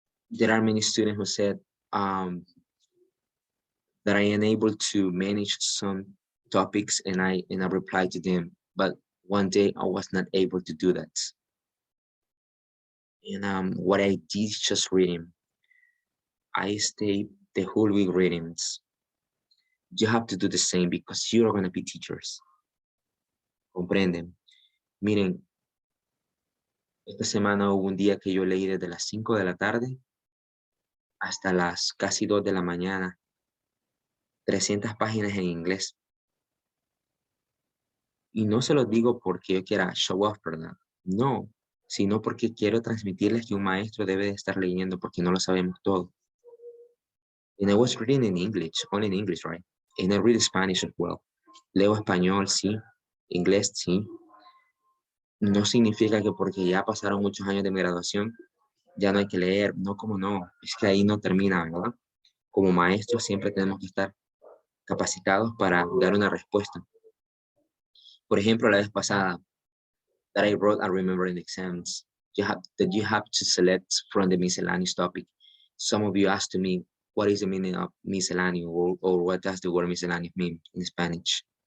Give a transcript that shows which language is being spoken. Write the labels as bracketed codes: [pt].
[en] There are many students who said that I am able to manage some topics, and I reply to them, but one day I was not able to do that. And what I did is just reading. I stayed the whole week reading. You have to do the same because you're going to be teachers. [es] Comprenden. Miren, esta semana hubo un día que yo leí desde las 5 de la tarde hasta las casi 2 de la mañana, 300 páginas en inglés. Y no se los digo porque yo quiera [en] show off, [es] ¿verdad? No, sino porque quiero transmitirles que un maestro debe de estar leyendo porque no lo sabemos todo. [en] And I was reading in English, only in English, right? And I read Spanish as well. [es] Leo español, sí. Inglés, sí. No significa que porque ya pasaron muchos años de mi graduación, ya no hay que leer. No, como no. Es que ahí no termina, ¿verdad? Como maestros siempre tenemos que estar capacitados para dar una respuesta. Por ejemplo, la vez pasada, [en] that I wrote, I remember in exams, you have to select from the miscellaneous topic. Some of you asked me, what is the meaning of miscellaneous, or what does the word miscellaneous mean in Spanish?